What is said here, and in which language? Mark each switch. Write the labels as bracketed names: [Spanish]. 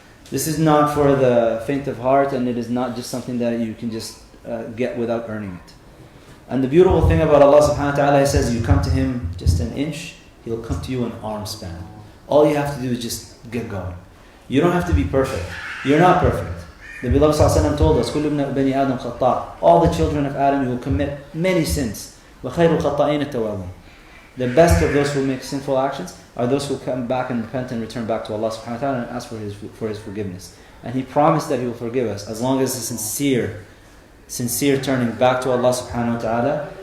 [English] This is not for the faint of heart, and it is not just something that you can just get without earning it. And the beautiful thing about Allah subhanahu wa ta'ala, He says, you come to Him just an inch, He'll come to you an arm span. All you have to do is just get going. You don't have to be perfect. You're not perfect. The beloved ﷺ told us, [Arabic] كُلُّ ابْنَ بَنِي آدَمْ خَطَّاء. [English] All the children of Adam will commit many sins. [Arabic] وَخَيْرُ الْخَطَّائِينَ التَّوَّابُونَ. [English] The best of those who make sinful actions are those who come back and repent and return back to Allah subhanahu wa ta'ala and ask for His forgiveness. And He promised that He will forgive us as long as it's sincere turning back to Allah subhanahu wa ta'ala.